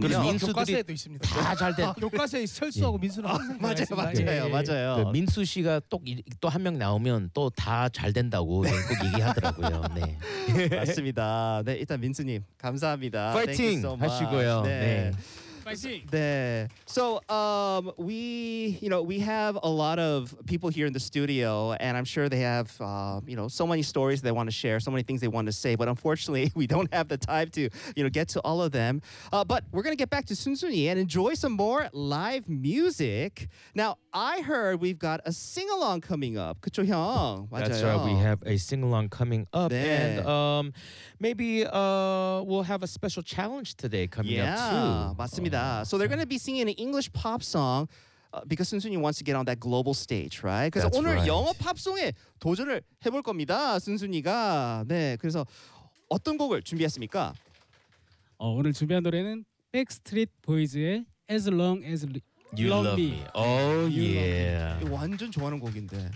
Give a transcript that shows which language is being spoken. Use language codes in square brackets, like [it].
[ko] 그래서 민수들이 교과서에도 있습니다. 다 잘 돼. 교과서에 철수하고 예. 민수는 항상 맞아요, 맞아요, 예. 맞아요. 그 민수 씨가 또 한 명 나오면 또 다 잘 된다고 네. 꼭 얘기하더라고요. 네, 맞습니다. 네, 일단 민수님 감사합니다. 파이팅 so 하시고요. 네. 네. 네. [en] So we, you know, we have a lot of people here in the studio, and I'm sure they have, you know, so many stories they want to share, so many things they want to say. But unfortunately, we don't have the time to, you know, get to all of them. But we're gonna get back to Sunsuni and enjoy some more live music. Now, I heard we've got a sing-along coming up. [ko] 그쵸, 형? 맞아요. [en] That's right. We have a sing-along coming up, [ko] 네. [en] and maybe we'll have a special challenge today coming yeah, up too. Yeah, [ko] 맞습니다. [en] So they're going to be singing an English pop song because Sunsuni wants to get on that global stage, right? Because [ko] 오늘 [en] right. [ko] 영어 팝송에 도전을 해볼 겁니다, 순순이가. 네, 그래서 어떤 곡을 준비했습니까? 오늘 준비한 노래는 Backstreet Boys의 As Long As [en] You Love Me. Oh yeah. [ko] 완전 좋아하는 곡인데.